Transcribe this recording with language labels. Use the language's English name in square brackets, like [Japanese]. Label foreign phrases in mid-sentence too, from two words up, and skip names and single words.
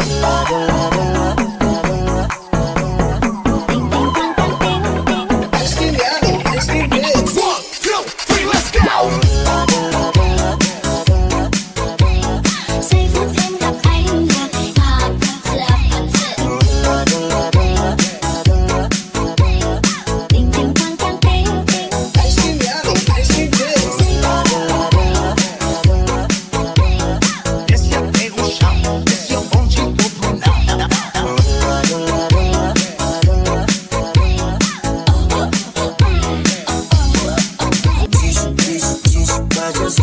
[Vietnamese] tình tăng tăng tình tình. 1, 2, 3, [English] let's go! [Vietnamese] Giây phút em gặp anh là ba ba ba tình tình tăng tăng tình tình. [Portuguese] Esse é o chão, esse é o bonde do Brunão. [Vietnamese] Giây